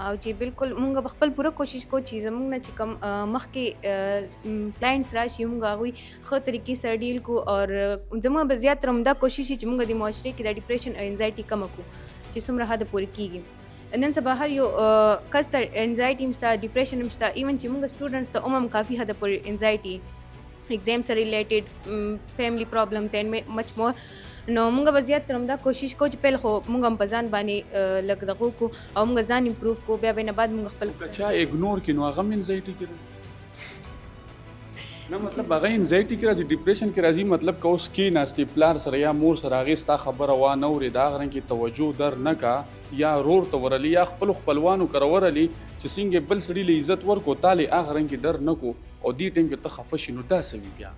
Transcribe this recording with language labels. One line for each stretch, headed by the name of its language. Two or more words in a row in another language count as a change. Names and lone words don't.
Pashto: او چې بالکل مونږ به خپل پوره کوشش کوو چې زمونږ نه چې کوم مخکې کلاینټس راشي مونږ هغوی ښه طریقې سره ډیل کړو او زموږ به زیاتره همدا کوشش وي چې مونږ د معاشرې کې د ډپریشن او انزایټي کمه کړو چې څومره حده پورې کیږي نن سبا هر یو کس ته انزایټي هم شته ډپریشن هم شته ایون چې مونږ سټوډنټس ته هم کافي حده پورې انزایټي exam سره ریلیټډ
English: family problems and much more
Pashto: نو مونږ به زیاتره همدا کوشش کوو چې پیل خو مونږ هم په ځان باندې لږ دغه وکړو او مونږ ځان امپروف کړو بیا به نه بعد مونږ خپل که چا اګنور کړي نو هغه هم انزایټي کې نه مطلب هغه انزایټي کې راځي ډپریشن کې راځي مطلب که اوس کېناستې پلار سره یا مور سره هغې ستا خبره وانه اورې د هغه رنګ کې توجه در نه کا یا رور ته ورلی یا خپلو خپلوانو کره ورلی چې څنګه بل سړي له عزت ورکو تا لې هغه رنګ کې در نه کو او دې ټایم کې ته خفه شي نو دا څه وي بیا